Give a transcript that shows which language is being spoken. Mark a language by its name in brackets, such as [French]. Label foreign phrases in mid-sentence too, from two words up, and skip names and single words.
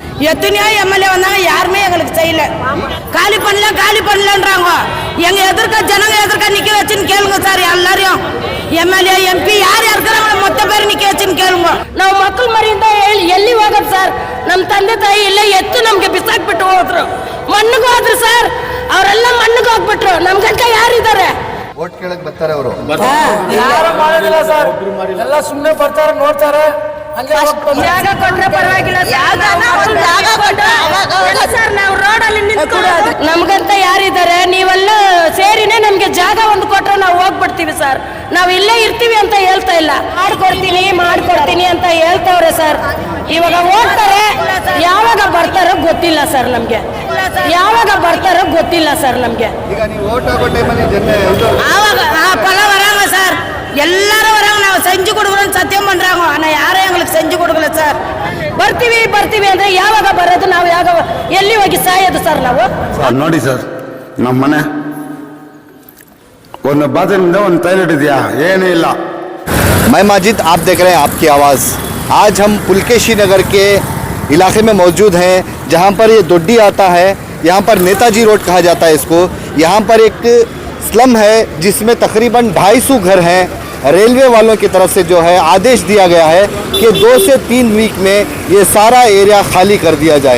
[Tamil] எத்தனையோ எம்எல்ஏ வந்தாங்க, யாருமே எங்களுக்கு செய்யல. காலி பண்ணலன்றாங்க. எங்க எதிர்க்க ஜனங்க எதிர்க்க நிக்க வச்சுன்னு கேளுங்க சார். எல்லாரையும் [English] MLA MP [Tamil] ಯಾರು இருக்கிறாங்களோ மொத்த பேர் நிக்க வச்சுன்னு ಕೇಳುங்க. [Kannada] ನಾವು ಮಕ್ಕಳ ಮರಿಯಿಂದ ಎಲ್ಲಿ ಹೋಗೋದು ಸರ್? ನಮ್ಮ ತಂದೆ ತಾಯಿ ಇಲ್ಲ ಎತ್ತು ನಮ್ಗೆ ಬಿಸಾಕ್ಬಿಟ್ಟು ಹೋದ್ರು. ಮಣ್ಣಿಗೆ ಹೋದ್ರು ಸರ್, ಅವರೆಲ್ಲ ಮಣ್ಣಿಗೆ ಹೋಗ್ಬಿಟ್ರು. ನಮ್ ಗಂಟ ಯಾರಿದ್ದಾರೆ? ಓಟ್ ಕೇಳಕ್ ಬರ್ತಾರೆ ಅವರು. ಯಾರು ಮಾಡೋದಿಲ್ಲ ಸರ್, ಎಲ್ಲ ಸುಮ್ಮನೆ ಬರ್ತಾರೆ, ನೋಡ್ತಾರೆ. ಜಾಗ ಕೊಟ್ರೆ ಪರವಾಗಿಲ್ಲ ಸರ್, ನಾವು ರೋಡಲ್ಲಿ ನಿಂತ್ಕೊಳ್ಳೋದು. ನಮ್ಗಂತ ಯಾರಿದ್ದಾರೆ? ನೀವೆಲ್ಲ ಸೇರಿನೇ ನಮ್ಗೆ ಜಾಗ ಒಂದು ಕೊಟ್ರೆ ನಾವು ಹೋಗ್ಬಿಡ್ತೀವಿ ಸರ್. ನಾವು ಇಲ್ಲೇ ಇರ್ತೀವಿ ಅಂತ ಹೇಳ್ತಾ ಇಲ್ಲ. ಮಾಡ್ಕೊಡ್ತೀನಿ ಅಂತ ಹೇಳ್ತಾವ್ರೆ ಸರ್. ಇವಾಗ ಹೋಗ್ತಾರೆ, ಯಾವಾಗ ಬರ್ತಾರೋ ಗೊತ್ತಿಲ್ಲ ಸರ್ ನಮ್ಗೆ. ಈಗ ನೀವು ಓಟ್ ಹಾಕೋ ಟೈಮಲ್ಲಿ [Tamil] ஆவாங்க பல வராங்க சார், எல்லாரும் வராங்க. ನಾವು செஞ்சு கொடுக்குறோம் சத்தியம் பண்றாங்க, ஆனா யாரும் எங்களுக்கு செஞ்சு கொடுக்கல சார். [Kannada] ಬರ್ತೀವಿ ಅಂದ್ರೆ ಯಾವಾಗ ಬರೋದು? ನಾವು ಯಾವ ಎಲ್ಲಿ ಹೋಗಿ ಸಾಯೋದು ಸರ್ ನಾವು? ನೋಡಿ ಸರ್, ನಮ್ಮ ಮನೆ ಒಂದು ಬಾತ್ರೂಮಿಂದ ಒಂದು ಟಾಯ್ಲೆಟ್ ಇದೆಯಾ? ಏನೇ ಇಲ್ಲ. [Hindi] मैं माजिद, आप देख रहे हैं आपकी आवाज़। आज हम पुलकेशी नगर के इलाके में मौजूद हैं, जहां पर ये दोड्डी आता है। यहाँ पर नेताजी रोड कहा जाता है इसको। यहाँ पर एक स्लम है जिसमें तकरीबन 250 घर हैं। रेलवे वालों की तरफ से जो है आदेश दिया गया है कि 2 से 3 वीक में ये सारा एरिया खाली कर दिया जाए।